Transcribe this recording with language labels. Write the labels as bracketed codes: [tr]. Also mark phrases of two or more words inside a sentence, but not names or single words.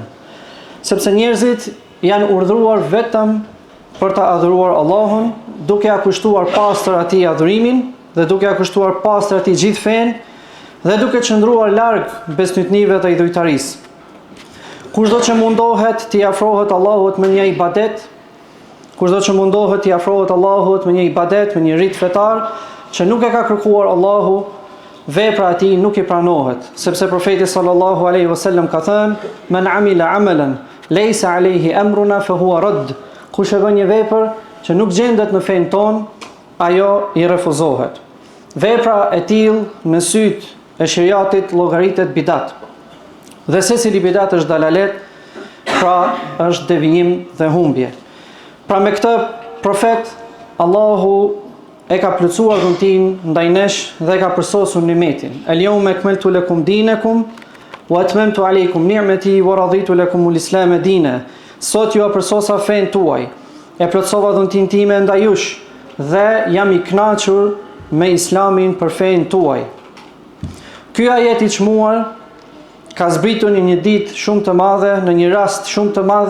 [sq] Sepse njerëzit janë urdhëruar vetëm për ta adhuruar Allahun, duke ia kushtuar pastër atij adhurimin dhe duke ia kushtuar pastër atij gjithë fenë dhe duke qëndruar larg besnitnive dhe idhujtarisë. Kushdo që mundohet t'i afrohet Allahut me një ibadet, kushdo që mundohet t'i afrohet Allahut me një ibadet, me një rit fetar që nuk e ka kërkuar Allahu, vepra e tij nuk I pranohet, sepse profeti [ar] صلى الله عليه وسلم [sq] ka thënë: [ar] "من عمل عملا ليس عليه أمرنا فهو رد." [sq] Kush e bën një vepër që nuk gjendet në fenë tonë, ajo I refuzohet. Vepra e tillë në syt e shariatit llogaritet bidat. Dhe secili bidat është dalalet, pra është devijim dhe humbje. Pra me këtë profet, Allahu e ka plotësuar dhuntin ndaj nesh dhe ka përsosur nimetin. [ar] اليوم أكملت لكم دينكم وأتممت عليكم نعمتي ورضيت لكم الإسلام دينا. [sq] Sot ju përsosa fen tuaj, e plotësova dhuntin time ndaj jush dhe jam i kënaqur me islamin për fen tuaj. Ky ajet i çmuar ka zbritur në një ditë shumë të madhe, në një rast shumë të madh.